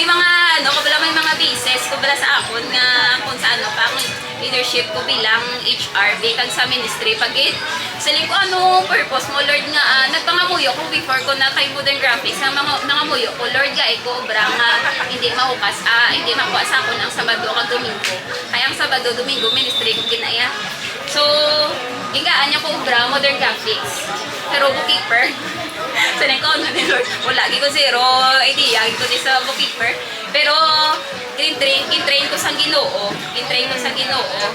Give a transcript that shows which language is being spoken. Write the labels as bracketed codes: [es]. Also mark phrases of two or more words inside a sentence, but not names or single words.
[hil] mga may mga bases ko bala sa akon nga kung sa pa ang leadership ko bilang HR kag sa ministry pagit siling ko purpose mo Lord nga nagpangamuyo ko before ko na kay Modern Graphics nga nangamuyo ko Lord ga ko obra nga hindi mahukas hindi makuha sa akon ang Sabado kag Domingo kaya ang Sabado Domingo ministry ko ginaya. So gigaan niya ko obra Modern Graphics pero bookkeeper sanay ko ni Lord wala ko [en] zero idea [hil] ko sa bookkeeper pero in-train ko sa Ginoo